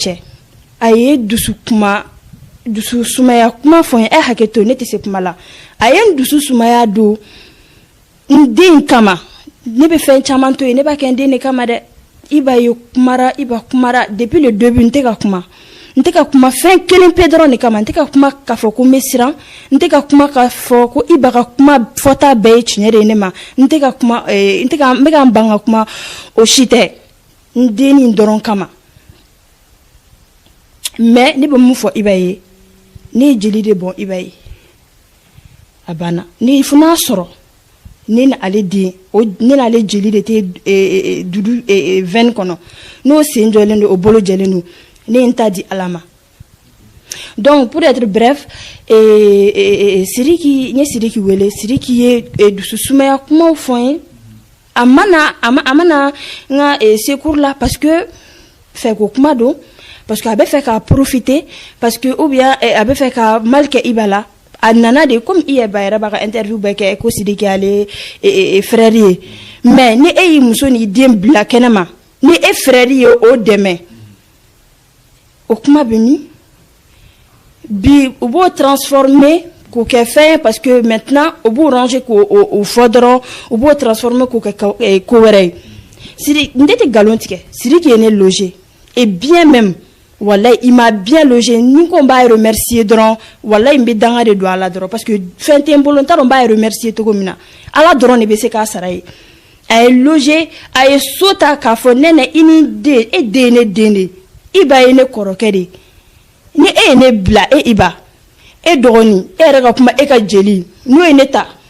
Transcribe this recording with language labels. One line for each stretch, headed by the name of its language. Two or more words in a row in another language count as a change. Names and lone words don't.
Bambara: cɛ a ye dusu sumaya kuma fɔ n ye hakɛ to ne tɛ se kuma la a ye n dusu sumaya don n den kama ne bɛ fɛn caman to yen ne b'a kɛ n den de kama dɛ Iba ye kumara
French: depuis le début
Bambara: n tɛ ka kuma fɛn kelen pe dɔrɔn de kama n tɛ ka kuma k'a fɔ ko n bɛ siran n tɛ ka kuma k'a fɔ ko Iba ka kuma fɔta bɛɛ ye tiɲɛ de ye ne ma n bɛ ka n ban ka kuma o si tɛ n den nin dɔrɔn kama mais ne bɛ mun fɔ Iba ye ne ye jeli de bɔn Iba ye a banna ne fana sɔrɔ ne n'ale den ne n'ale jeli de tɛ dudu veine kɔnɔ n'o sen jɔlen don o bolo jɛlen don ne n ta di Ala ma
French: donc pour être bref
Bambara: Sidiki wele Sidiki ye dusu sumaya kumaw fɔ n ye a mana n ka secours la
French: parce que
Bambara: fɛ ko kuma don
French: parce que
Bambara: a bɛ fɛ ka profiter
French: parce que ou bien
Bambara: a bɛ fɛ ka mal kɛ Iba la a nana de comme i yɛrɛ b'a ka interview bɛɛ kɛ ko Sidiki ale frère ye mais ni e y'i muso n'i den bila kɛnɛ ma ni e frère ye o dɛmɛ o kuma bɛ min bi u b'o transformer k'o kɛ fɛn
French: parce que maintenant
Bambara: u b'o ranger k'o fɔ dɔrɔn u b'o transformer k'o kɛ ko wɛrɛ ye Sidiki n tɛ galon tigɛ Sidiki ye ne loger
French: et bien même wallahi il m'a bien logé
Bambara: ni ko n b'a remercier dɔrɔn wallahi n bɛ danga de don a la dɔrɔn
French: parce que
Bambara: fɛn tɛ n bolo n t'a dɔn n b'a remercier cogo min na Ala dɔrɔn de bɛ se k'a sara ye a ye loger a ye so ta k'a fɔ nɛnɛ i ni den e den ye ne den de Iba ye ne kɔrɔkɛ de ni e ye ne bila Iba e dɔgɔnin e yɛrɛ ka kuma e ka jeli n'o ye ne ta